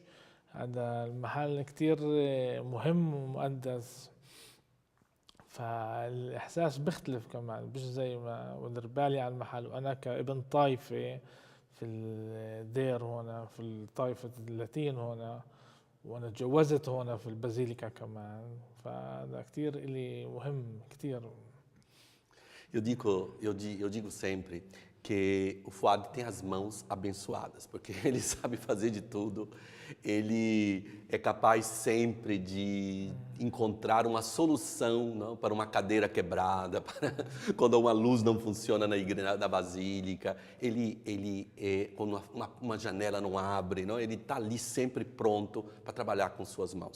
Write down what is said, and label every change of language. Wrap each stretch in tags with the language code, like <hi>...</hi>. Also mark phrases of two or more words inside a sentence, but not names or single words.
<ar>هذا المحل كتير مهم ومقدس، فالإحساس بيختلف كمان، مش زي ما بدير بالي على المحل. وأنا كابن طائفة في الدير هنا في الطائفة اللاتين هنا، وأنا تجوزت هنا في البازيليكا كمان، فهذا كتير إلي مهم كتير.</ar> <pt>Eu digo sempre que o Fuad tem as mãos abençoadas, porque ele sabe fazer de tudo, ele é capaz sempre de encontrar uma solução, não, para uma cadeira quebrada, para quando uma luz não funciona na igreja da basílica, quando uma janela não abre, não, ele está ali sempre pronto para trabalhar com suas mãos.</pt>